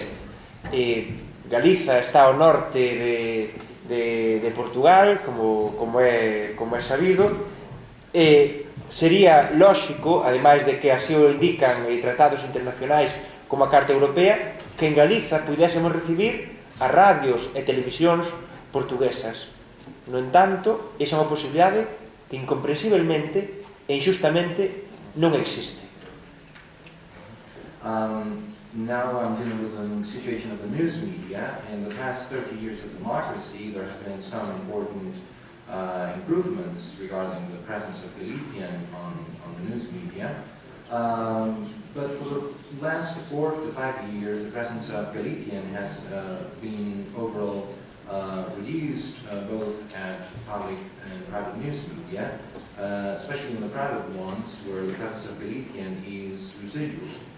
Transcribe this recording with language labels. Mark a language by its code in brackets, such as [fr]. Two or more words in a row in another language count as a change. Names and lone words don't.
[gl] Galiza está ao norte de Portugal, como é sabido, e sería lóxico, ademais de que así o indican tratados internacionais como a Carta Europea, que en Galiza pudésemos recibir as radios e televisións portuguesas. No entanto, esa é unha posibilidade que incomprensiblemente e injustamente non existe. [en] Now I'm dealing with the situation of the news media. In the past 30 years of democracy, there have been some important improvements regarding the presence of Galician on the news media. But for the last 4 to 5 years, the presence of Galician has been overall reduced, both at public and private news media, especially in the private ones, where the presence of Galician is residual.